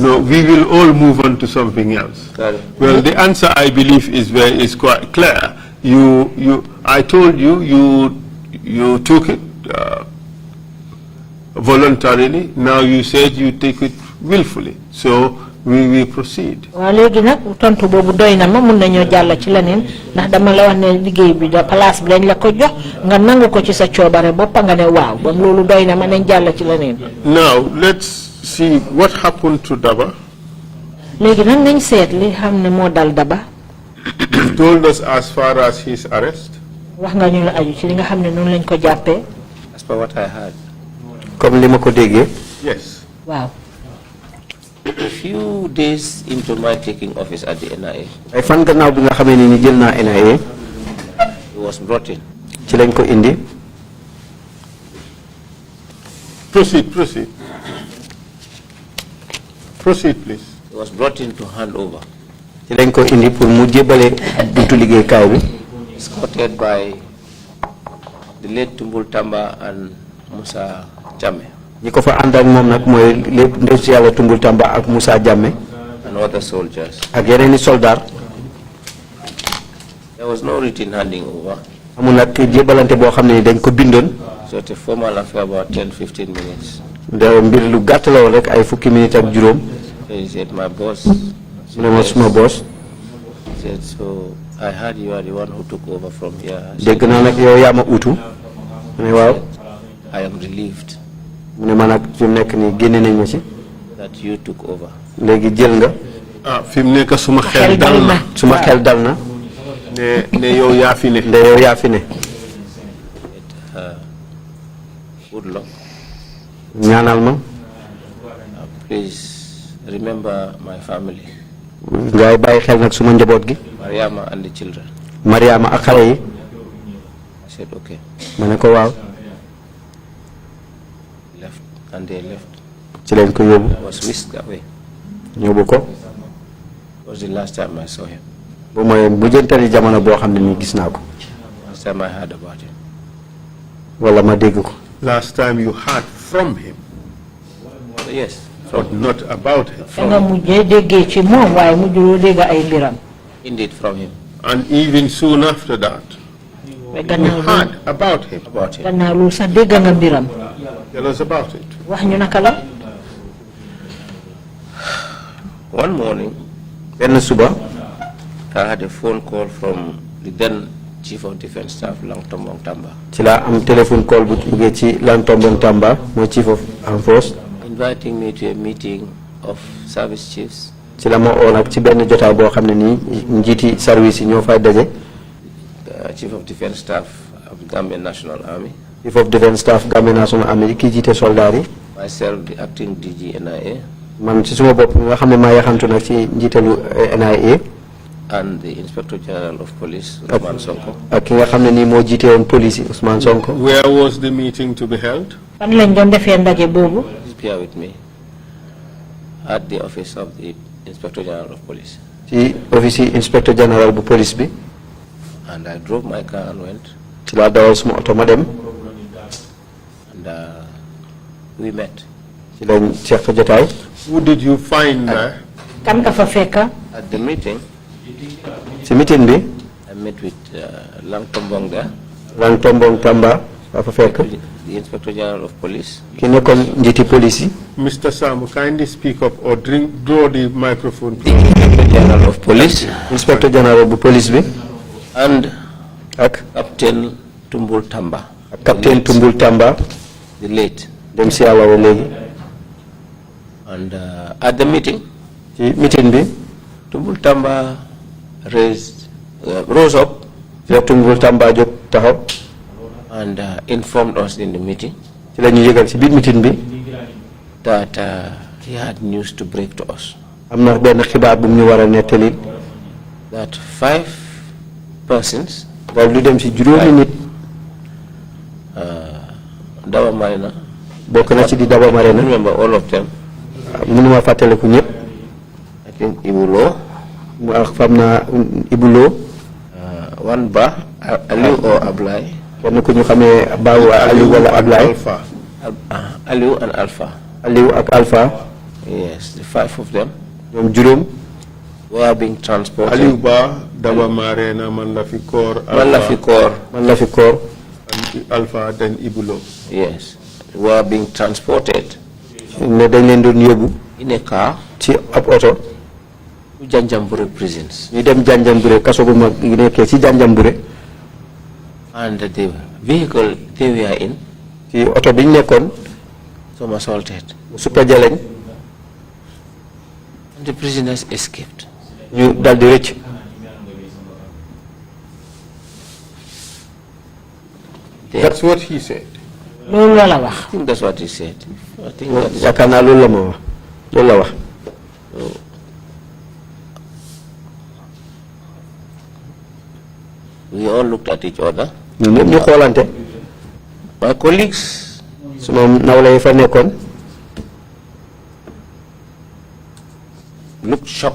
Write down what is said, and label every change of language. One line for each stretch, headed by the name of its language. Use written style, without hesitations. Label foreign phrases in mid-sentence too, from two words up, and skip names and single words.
English: No, we will all move on to something else. Well, the answer, I believe, is quite clear. I told you took it voluntarily. Now you said you take it willfully. So we will proceed.
Wolof: Legi nak tontu bobu doyna ma mën nañu jall ci leneen ndax dama la wax ne liggéey bi da place bi lañ la ko jox nga nangu ko ci sa ciobare bop nga ne waaw bam lolu doyna ma nañ jall ci leneen.
English: Now let's see what happened to Daba.
Wolof: Legi nak nañ seet li xamne mo dal Daba.
English: You told us as far as his arrest.
Wolof: Wax nga ñu la aju ci li nga xamne non lañ ko jappé.
English: As per what I heard.
Wolof: Comme li mako déggé.
English: Yes. Wow. A few days into my taking office at the NIA,
Wolof: ay fan gannaaw bi nga xamé ni jël na NIA,
English: he was brought in.
Wolof: Ci lañ ko indi.
English: Proceed, please. He was brought in to hand over.
Wolof: Ci lañ ko indi pour mu jébalé buntu liggéey kaay bi.
English: Escorted by the late Tumbul Tamba and Musa Jammeh.
Wolof: ñi ko fa ànd ak moom nag mooy lépp ndef ci yàlla Tumbul Tamba ak Moussa Jammeh
English: and other soldiers.
Wolof: ak yeneen i soldat.
English: There was no written handing over.
Wolof: amul nag jébalante boo xam ne dañ ko bindoon.
English: So it's a formal affair about 10-15 minutes.
Wolof: da mbir lu gàtt la woon rek ay fukki minutes ak juróom.
English: He said, my boss.
Wolof: mu ne ma suma boss.
English: He said, so I heard you are the one who took over from here.
Wolof: dégg naa nag yow yaa ma utu.
English: I am relieved that you took over.
Wolof: Fi mu nekk suma xel dal na ne yow yaa fi ne.
English: Good luck.
Wolof: ñaanal ma.
English: Please remember my family.
Wolof: ngay bàyyi xel nag suma njaboot gi.
English: Mariama and the children.
Wolof: Mariama ak xale yi.
English: I said okay.
Wolof: ma ne ko waaw.
English: Left and they left.
Wolof: ci leen ko yóbbu.
English: I was whisked away.
Wolof: yóbbu ko.
English: It was the last time I saw him.
Wolof: bu mooy mujjantali jamono boo xam ne nii gis naa ko.
English: Last time I heard about him.
Wolof: wala ma dégg ko.
English: Last time you heard from him. Yes. But not about him. Indeed, from him. And even soon after that, you heard about him. Tell us about it. One morning, I had a phone call from the then Chief of Defense Staff, Langtombong Tamba.
Wolof: am
English: telephone call
Wolof: bu jógee ci Langtombong Tamba, mooy
English: Chief of Armed Force. Inviting me to a meeting of service chiefs.
Wolof: ma oo nag ci benn jotaay boo xam ne nii njiiti service yi ñoo fay daje.
English: Chief of Defense Staff of the Gambian National Army. Chief of Defense Staff Gambian National Army
Wolof: ki jiite soldat yi.
English: Myself, the acting DG NIA.
Wolof: man ci suma bopp nga xam ne maa yaxantu nag ci njiitalu NIA.
English: And the Inspector General of Police, Ousmane Sonko.
Wolof: ak ki nga xam ne nii moo jiite woon police Ousmane Sonko.
English: Where was the meeting to be held?
Wolof: fan lañ doon defee ndaje boobu.
English: Bear with me. At the office of the Inspector General of Police.
Wolof: ci office
English: Inspector General
Wolof: bu police bi.
English: And I drove my car and went.
Wolof: ci laa dawal suma oto ma dem.
English: And we met.
Wolof: ci lañ seq jotaay.
English: Who did you find there?
Wolof: kan ka fa fekk.
English: At the meeting.
Wolof: ci meeting bi.
English: I met with Langtombong there.
Wolof: Langtombong Tamba fa fekk.
English: The Inspector General of Police.
Wolof: ki nekkoon njiiti police yi.
English: Mr. Sam, kindly speak up or draw the microphone. The Inspector General of Police. Inspector General
Wolof: bu police bi.
English: And Captain Tumbul Tamba. Captain Tumbul Tamba. The late.
Wolof: dem si yàlla léegi.
English: And at the meeting.
Wolof: ci meeting bi.
English: Tumbul Tamba rose up.
Wolof: Tumbul Tamba jóg taxaw.
English: And informed us in the meeting.
Wolof: ci la ñu yëgal ci biir meeting bi.
English: that he had news to break to us.
Wolof: am na benn xibaar bu ñu war a nettali.
English: that 5 persons.
Wolof: daal lu dem si juróomi nit.
English: Daba Marina.
Wolof: bokk na ci di Daba Marina.
English: Remember all of them.
Wolof: mënuma fàttaliku ñëpp.
English: I think Ibulo.
Wolof: mu ak fam naa Ibulo.
English: One Ba Aliou or Ablay.
Wolof: kenn ku ñu xamee Baawu Aliou wala Ablay.
English: Aliou and Alpha.
Wolof: Aliou ak Alpha.
English: Yes, the 5 of them.
Wolof: ñoom juróom.
English: were being transported. Aliou Ba, Daba Marina, Manlafikor, Manlafikor. And Alpha, then Ibulo. Yes, were being transported.
Wolof: ne dañ leen doon yóbbu.
English: in a car.
Wolof: ci ab oto.
English: to Janjanbureh prisons.
Wolof: ñu dem Janjanbureh kaso bu mag yi nekkee ci Janjanbureh.
English: And the vehicle they were in.
Wolof: ci oto bi ñu nekkoon.
English: some assaulted.
Wolof: suppa jaleñ.
English: And the prisoners escaped.
Wolof: ñu dal di rëcc.
English: That's what he said. I think that's what he said. I think that is
Wolof: yaakaar naa loolu la ma wax loolu la wax.
English: We all looked at each other.
Wolof: ñun ñëpp ñu xoolante.
English: My colleagues.
Wolof: suma nawle yi fa nekkoon.
English: looked shocked.